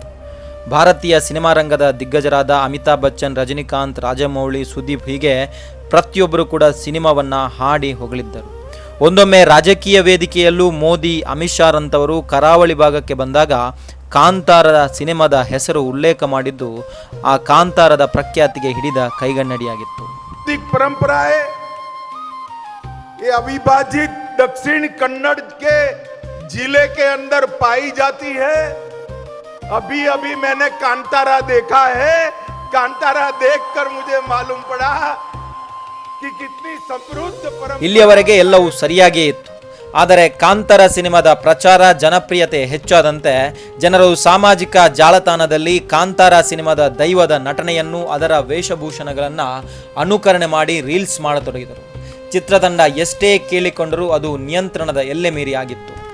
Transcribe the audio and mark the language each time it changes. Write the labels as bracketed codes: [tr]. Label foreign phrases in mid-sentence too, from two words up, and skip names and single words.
[kn] ಭಾರತೀಯ ಸಿನಿಮಾ ರಂಗದ ದಿಗ್ಗಜರಾದ ಅಮಿತಾಬ್ ಬಚ್ಚನ್, ರಜನಿಕಾಂತ್, ರಾಜಮೌಳಿ, ಸುದೀಪ್ ಹೀಗೆ ಪ್ರತಿಯೊಬ್ಬರು ಕೂಡ ಸಿನಿಮಾವನ್ನು ಹಾಡಿ ಹೊಗಳಿದ್ದರು. ಒಂದೊಮ್ಮೆ ರಾಜಕೀಯ ವೇದಿಕೆಯಲ್ಲೂ ಮೋದಿ, ಅಮಿತ್ ಶಾ ರಂತವರು ಕರಾವಳಿ ಭಾಗಕ್ಕೆ ಬಂದಾಗ ಕಾಂತಾರದ ಸಿನಿಮಾದ ಹೆಸರು ಉಲ್ಲೇಖ ಮಾಡಿದ್ದು ಆ ಕಾಂತಾರದ ಪ್ರಖ್ಯಾತಿಗೆ ಹಿಡಿದ ಕೈಗನ್ನಡಿಯಾಗಿತ್ತು. [hi] ये अविभाजित दक्षिण कन्नड़ के जिले के अंदर पाई जाती है. अभी अभी मैंने कांतारा देखा है. कांतारा देखकर मुझे मालूम पड़ा कि कितनी समृद्ध परंपरा. [kn] ಇಲ್ಲಿಯವರೆಗೆ ಎಲ್ಲವೂ ಸರಿಯಾಗಿಯೇ ಇತ್ತು. ಆದರೆ ಕಾಂತಾರ ಸಿನಿಮಾದ ಪ್ರಚಾರ, ಜನಪ್ರಿಯತೆ ಹೆಚ್ಚಾದಂತೆ ಜನರು ಸಾಮಾಜಿಕ ಜಾಲತಾಣದಲ್ಲಿ ಕಾಂತಾರ ಸಿನಿಮಾದ ದೈವದ ನಟನೆಯನ್ನು, ಅದರ ವೇಷಭೂಷಣಗಳನ್ನು ಅನುಕರಣೆ ಮಾಡಿ ರೀಲ್ಸ್ ಮಾಡತೊಡಗಿದರು. ಚಿತ್ರತಂಡ ಎಷ್ಟೇ ಕೇಳಿಕೊಂಡರೂ ಅದು ನಿಯಂತ್ರಣದ ಎಲ್ಲೆ ಮೀರಿ ಆಗಿತ್ತು.